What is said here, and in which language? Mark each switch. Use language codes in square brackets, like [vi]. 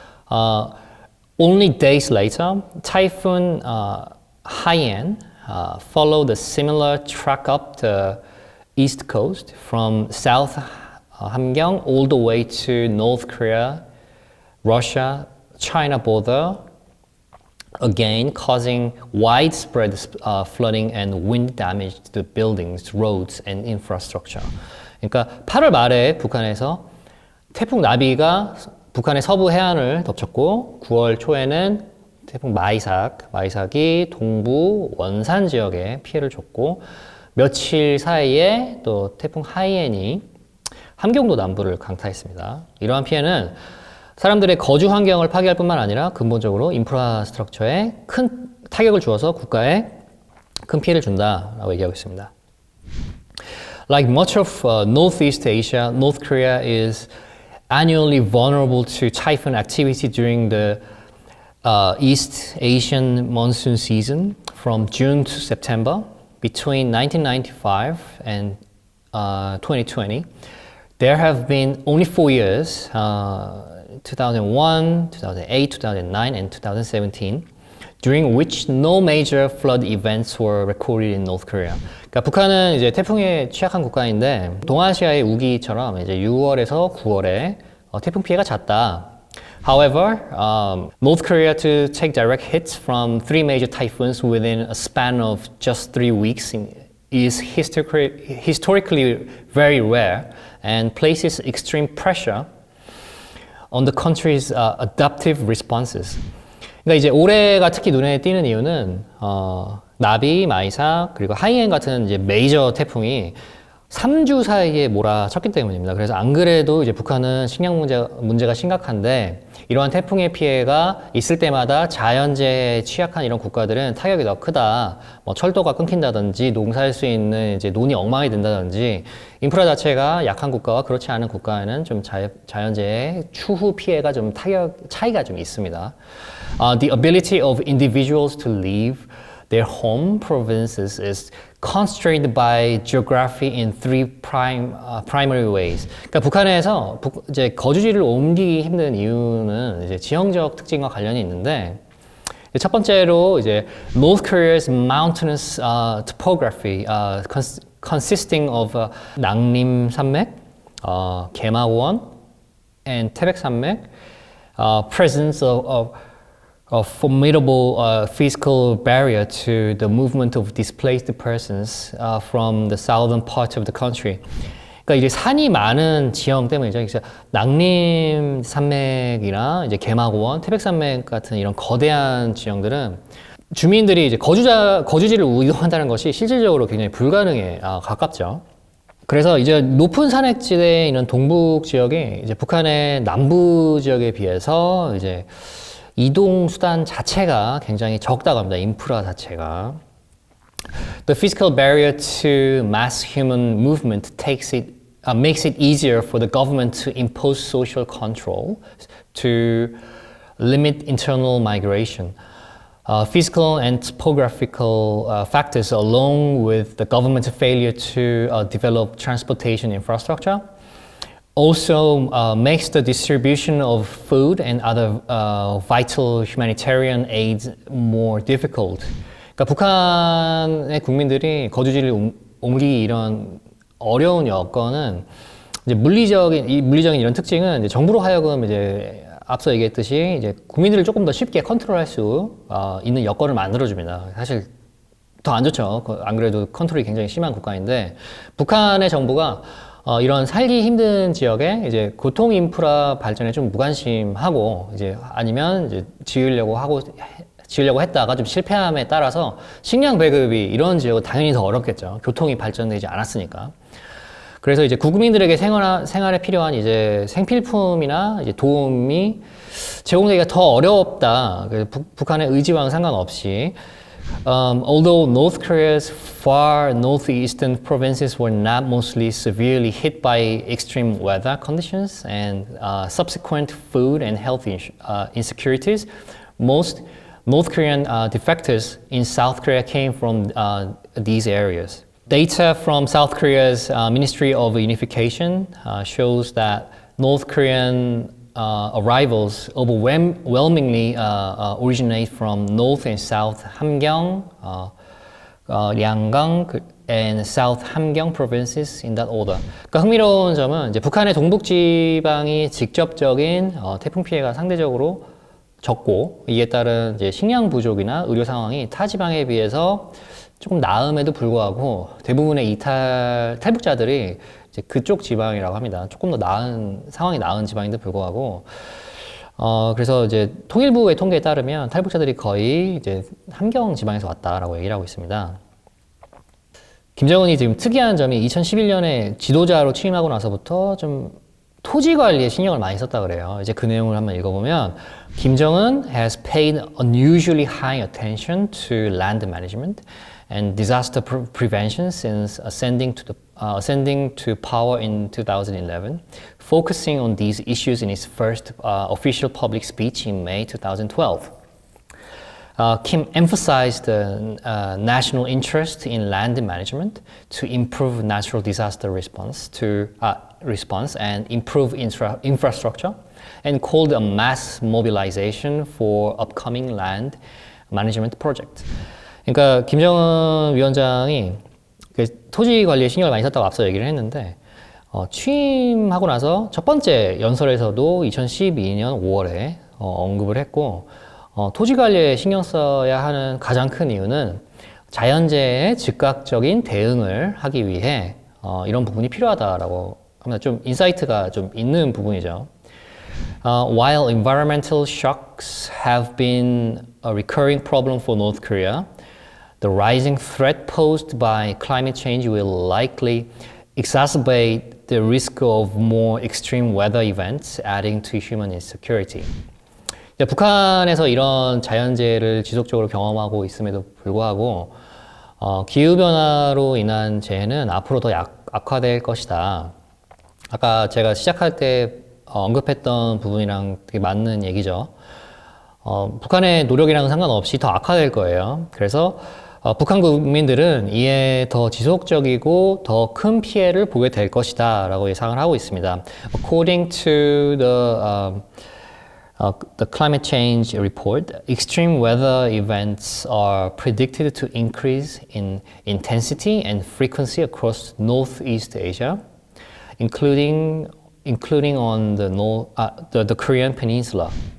[en] Only days later, Typhoon Haiyan followed a similar track up the east coast from South Hamgyong all the way to North Korea, Russia, China border, again causing widespread flooding and wind damage to the buildings, roads, and infrastructure. [ko] 그러니까 8월 말에 북한에서 태풍 나비가 북한의 서부 해안을 덮쳤고 9월 초에는 태풍 마이삭이 동부 원산 지역에 피해를 줬고 며칠 사이에 또 태풍 하이엔이 함경도 남부를 강타했습니다. 이러한 피해는 사람들의 거주 환경을 파괴할 뿐만 아니라 근본적으로 인프라스트럭처에 큰 타격을 주어서 국가에 큰 피해를 준다라고 얘기하고 있습니다. [en] Like much of Northeast Asia, North Korea is annually vulnerable to typhoon activity during the East Asian monsoon season from June to September. Between 1995 and 2020, there have been only 4 years, 2001, 2008, 2009, and 2017, during which no major flood events were recorded in North Korea. [ko] 그러니까 북한은 이제 태풍에 취약한 국가인데 동아시아의 우기처럼 이제 6월에서 9월에 태풍 피해가 잦다. [en] However, North Korea to take direct hits from 3 major typhoons within a span of just 3 weeks is historically very rare and places extreme pressure on the country's adaptive responses. [ko] 그러니까 이제 올해가 특히 눈에 띄는 이유는 나비, 마이삭 그리고 하이엔 같은 이제 메이저 태풍이 3주 사이에 몰아쳤기 때문입니다. 그래서 안 그래도 이제 북한은 식량 문제가 심각한데 이러한 태풍의 피해가 있을 때마다 자연재해에 취약한 이런 국가들은 타격이 더 크다. 뭐 철도가 끊긴다든지 농사할 수 있는 이제 논이 엉망이 된다든지 인프라 자체가 약한 국가와 그렇지 않은 국가에는 좀 자연재해 추후 피해가 좀 차이가 좀 있습니다. [en] The ability of individuals to leave their home provinces is constrained by geography in 3 primary ways. [ko] 그러니까 북한에서 이제 거주지를 옮기기 힘든 이유는 이제 지형적 특징과 관련이 있는데 첫 번째로 이제 [en] North Korea's mountainous topography consisting of 낭림 산맥, 개마원, and 태백 산맥, presence of a formidable physical barrier to the movement of displaced persons from the southern part of the country. [ko] 그러니까 이제 산이 많은 지형 때문이죠. 그래서 낭림 산맥이나 이제 개마고원, 태백산맥 같은 이런 거대한 지형들은 주민들이 이제 거주지를 이동한다는 것이 실질적으로 굉장히 불가능에 가깝죠. 그래서 이제 높은 산맥지대에 있는 동북 지역이 이제 북한의 남부 지역에 비해서 이제 이동 수단 자체가 굉장히 적다고 합니다. 인프라 자체가. [en] The physical barrier to mass human movement makes it easier for the government to impose social control to limit internal migration. Physical and topographical factors along with the government's failure to develop transportation infrastructure also makes the distribution of food and other vital humanitarian aids more difficult. [ko] 그러니까 북한의 국민들이 거주지를 옮기기 이런 어려운 여건은 이제 물리적인 이런 특징은 이제 정부로 하여금 이제 앞서 얘기했듯이 이제 국민들을 조금 더 쉽게 컨트롤할 수 있는 여건을 만들어줍니다. 사실 더 안 좋죠. 안 그래도 컨트롤이 굉장히 심한 국가인데 북한의 정부가 이런 살기 힘든 지역에 이제 교통 인프라 발전에 좀 무관심하고 이제 아니면 이제 지으려고 했다가 좀 실패함에 따라서 식량 배급이 이런 지역은 당연히 더 어렵겠죠. 교통이 발전되지 않았으니까. 그래서 이제 국민들에게 생활에 필요한 이제 생필품이나 이제 도움이 제공되기가 더 어렵다. 북한의 의지와는 상관없이. [en] Although North Korea's far northeastern provinces were not mostly severely hit by extreme weather conditions and subsequent food and health insecurities, most North Korean defectors in South Korea came from these areas. Data from South Korea's Ministry of Unification shows that North Korean arrivals overwhelmingly originate from North and South Hamgyong, 량강, and South Hamgyong provinces in that order. [ko] 그러니까 흥미로운 점은 이제 북한의 동북 지방이 직접적인 태풍 피해가 상대적으로 적고 이에 따른 이제 식량 부족이나 의료 상황이 타 지방에 비해서 조금 나음에도 불구하고 대부분의 탈북자들이 이제 그쪽 지방이라고 합니다. 조금 더 상황이 나은 지방인데 불구하고 그래서 이제 통일부의 통계에 따르면 탈북자들이 거의 이제 함경 지방에서 왔다라고 얘기를 하고 있습니다. 김정은이 지금 특이한 점이 2011년에 지도자로 취임하고 나서부터 좀 토지 관리에 신경을 많이 썼다 그래요. 이제 그 내용을 한번 읽어보면 [en] 김정은 has paid unusually high attention to land management and disaster prevention since ascending to power in 2011, focusing on these issues in his first official public speech in May 2012. Kim emphasized the national interest in land management to improve natural disaster response and improve infrastructure, and called a mass mobilization for upcoming land management project. [ko] 그러니까 김정은 위원장이 토지 관리에 신경을 많이 썼다고 앞서 얘기를 했는데 취임하고 나서 첫 번째 연설에서도 2012년 5월에 언급을 했고 토지 관리에 신경 써야 하는 가장 큰 이유는 자연재해에 즉각적인 대응을 하기 위해 이런 부분이 필요하다라고 합니다. 좀 인사이트가 좀 있는 부분이죠. [en] While environmental shocks have been a recurring problem for North Korea, the rising threat posed by climate change will likely exacerbate the risk of more extreme weather events, adding to human insecurity. [ko] 북한에서 이런 자연재해를 지속적으로 경험하고 있음에도 불구하고 기후변화로 인한 재해는 앞으로 더 악화될 것이다. 아까 제가 시작할 때 언급했던 부분이랑 되게 맞는 얘기죠. 북한의 노력이랑은 상관없이 더 악화될 거예요. 그래서 북한 국민들은 이에 더 지속적이고 더 큰 피해를 보게 될 것이다 라고 예상을 하고 있습니다. [en] According to the climate change report, extreme weather events are predicted to increase in intensity and frequency across Northeast Asia, including on the Korean Peninsula.